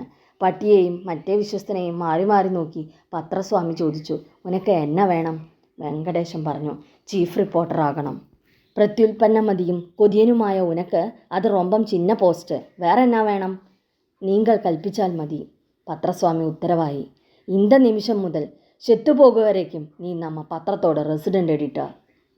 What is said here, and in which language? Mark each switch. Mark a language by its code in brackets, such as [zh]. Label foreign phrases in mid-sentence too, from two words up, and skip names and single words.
[ml] പട്ടിയെയും മറ്റേ വിശ്വസ്തനെയും മാറി മാറി നോക്കി പത്രസ്വാമി ചോദിച്ചു, [ta] உனக்கு என்ன வேணும்? [ml] വെങ്കടേശൻ പറഞ്ഞു, [en] chief reporter [ml] ആകണം. പ്രത്യുൽപ്പന്നമതിയും കൊതിയനുമായ [ta] உனக்கு அது ரொம்ப சின்ன போஸ்ட், வேற என்ன வேணும்? [ml] നിങ്ങൾ കൽപ്പിച്ചാൽ മതി. പത്രസ്വാമി ഉത്തരവായി. [ta] இந்த நிமிஷம் முதல் செத்து போக வரைக்கும் நீ நம்ம பத்திரத்தோட [en] resident editor.